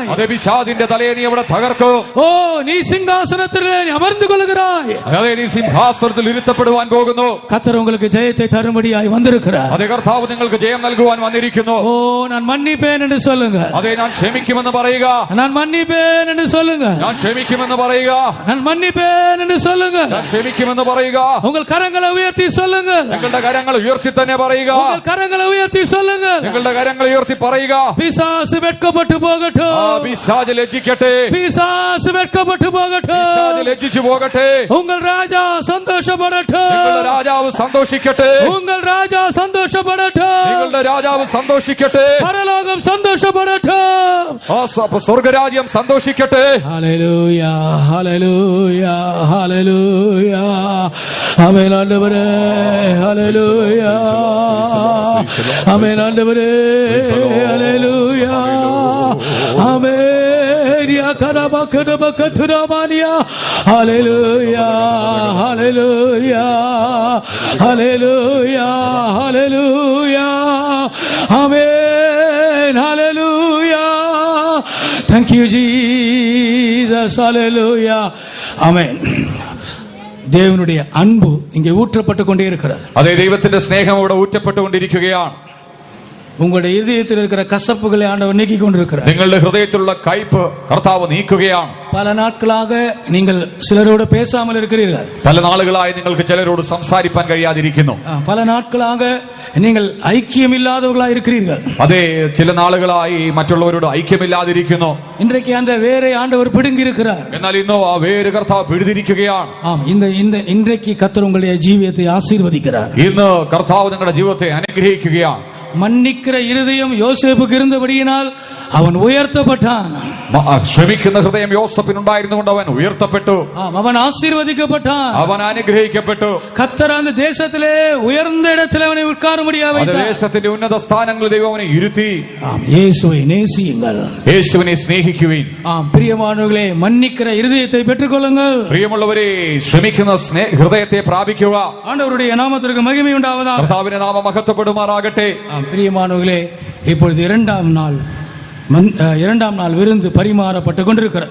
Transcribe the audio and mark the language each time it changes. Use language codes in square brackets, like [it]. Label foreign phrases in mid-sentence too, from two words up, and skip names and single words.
[ml] അതെ, പിശാചിന്റെ തലയെ നീ അവിടെ തകർക്കും. [ta] ஓ, நீ சிங்காசனத்தில் அமர்ந்து கொள்கிறாய். [ml] അതെ, നീ സിംഹാസനത്തിൽ ഇരുത്തപ്പെടുവാൻ പോകുന്നു. [ta] கர்த்தர் உங்களுக்கு ஜெயத்தை தரும்படியாய் வந்திருக்கிறார். [ml] അതെ, കർത്താവ് നിങ്ങൾക്ക് ജയം നൽകുവാൻ വന്നിരിക്കുന്നു. [ta] ஓ, நான் மன்னிப்பேன் என்று சொல்லுங்க. [ml] അതെ, ഞാൻ ക്ഷമിക്കുമെന്ന് പറയുക. [ta] நான் மன்னிப்பேன் என்று சொல்லுங்க. [ml] ഞാൻ ക്ഷമിക്കുമെന്ന് പറയുക. [ta] நான் மன்னிப்பேன் என்று சொல்லுங்க. [ml] ഞാൻ ക്ഷമിക്കുമെന്ന് പറയുക. [ta] உங்கள் கரங்களை உயர்த்தி சொல்லுங்க. [ml] നിങ്ങളുടെ കരങ്ങൾ ഉയർത്തി തന്നെ പറയുക. [ta] உங்கள் கரங்களை உயர்த்தி சொல்லுங்க. [ml] നിങ്ങളുടെ കരങ്ങൾ ഉയർത്തി പറയുക. [ta] பிசாசு வெட்கப்பட்டு போகட்டும். [ml] പിശാച് ലജ്ജിക്കട്ടെ. [ta] பிசாசு வெட்கப்பட்டு போகட்டும். [ml] പിശാച് ലജ്ജിച്ചു പോകട്ടെ. [ta] உங்கள் ராஜா சந்தோஷப்படட்டும். [ml] നിങ്ങളുടെ രാജാവ് സന്തോഷിക്കട്ടെ. [ta] உங்கள் ராஜா சந்தோஷப்படட்டும். [ml] നിങ്ങളുടെ രാജാവ് സന്തോഷിക്കട്ടെ. [ta] பரலோகம் சந்தோஷப்படட்டும். [ml] സ്വർഗരാജ്യം സന്തോഷിക്കട്ടെ. [ta] ஹல்லேலூயா, ஹல்லேலூயா, ஹல்லேலூயா. ஆமென் ஆண்டவரே, ஹல்லேலூயா. ஆமென் ஆண்டவரே, ஹல்லேலூயா. ஆமென். யா கரபா கரபா கதுராமானியா. ஹல்லேலூயா, ஹல்லேலூயா, ஹல்லேலூயா, ஹல்லேலூயா. ஆமென், ஹல்லேலூயா. [en] Thank you, Jesus. Hallelujah. Amen. [ta] தேவனுடைய அன்பு இங்கே ஊற்றப்பட்டு கொண்டே இருக்கிறது. [ml] അതേ, ദൈവത്തിന്റെ സ്നേഹം ഇവിടെ ഊറ്റപ്പെട്ടുകൊണ്ടിരിക്കുകയാണ്. [ta] உங்களுடைய இதயத்தில் இருக்கிற கசப்புகளை ஆண்டவர் நீக்கிக் கொண்டிருக்கிறார். [ml] നിങ്ങളുടെ ഹൃദയത്തിലുള്ള കയ്പ് കർത്താവ് നീക്കുകയാണ്. [ta] பல நாட்களாக நீங்கள் சிலரோடு பேசாமல் இருக்கிறீர்கள். [ml] പല നാളുകളായി നിങ്ങൾക്ക് ചിലരോട് സംസാരിപ്പാൻ കഴിയാതിരിക്കുന്നു. [ta] பல நாட்களாக நீங்கள் ஐக்கியம் இல்லாதவர்களாக இருக்கிறீர்கள். [ml] അതെ, ചില നാളുകളായി മറ്റുള്ളവരോട് ഐക്യമില്ലാതിരിക്കുന്നു. [ta] இன்றைக்கு அந்த வேரை ஆண்டவர் பிடுங்கி இருக்கிறார். [ml] എന്നാൽ ഇന്നോ ആ വേര് കർത്താവ് പിഴുതിരിക്കുകയാണ്. [ta] இன்றைக்கு கர்த்தர் உங்களுடைய ஜீவியத்தை ஆசீர்வதிக்கிறார். [ml] ഇന്ന് കർത്താവ് നിങ്ങളുടെ ജീവിതത്തെ അനുഗ്രഹിക്കുകയാണ്. [ta] மன்னிக்கிற இருதயம் யோசேப்புக்கு இருந்தபடியினால் அவன் உயர்த்தப்பட்டான். [ml] ക്ഷമിക്കുന്ന ഹൃദയം യോസേഫിനുണ്ടായിരുന്നുകൊണ്ട് അവൻ ഉയർത്തപ്പെട്ടു. [ta] அவன் ஆசீர்வதிக்கப்பட்டான். [ml] അവൻ അനുഗ്രഹിക്കപ്പെട്ടു. [ta] കർത്തർ அந்த தேசத்திலே உயர்ந்த இடத்திலே அவனை உட்காரும்படியாக வைத்தார். [ml] ദേശത്തിന്റെ ഉന്നത സ്ഥാനങ്ങളിൽ ദൈവം അവനെ ഇരുത്തി. [ta] இயேசுவை நேசியுங்கள். [ml] യേശുവിനെ സ്നേഹിക്കുവിൻ. [ta] பிரியமானவர்களே, மன்னிக்கிற இருதயத்தை பெற்றுக்கொள்ளுங்கள். [ml] പ്രിയമുള്ളവരെ, ക്ഷമിക്കുന്ന ഹൃദയത്തെ പ്രാപിക്കുക. [ta] ஆண்டவருடைய நாமத்திற்கு மகிமை உண்டாவதாக. [ml] കർത്താവിന്റെ നാമം മഹത്വപ്പെടുമാറാകട്ടെ. [ta] பிரியமானவர்களே, இப்பொழுது இரண்டாம் [ml] നാൾ വിരുന്ന് പരിമാറപ്പെട്ട് കൊണ്ടിരിക്കുന്നത്.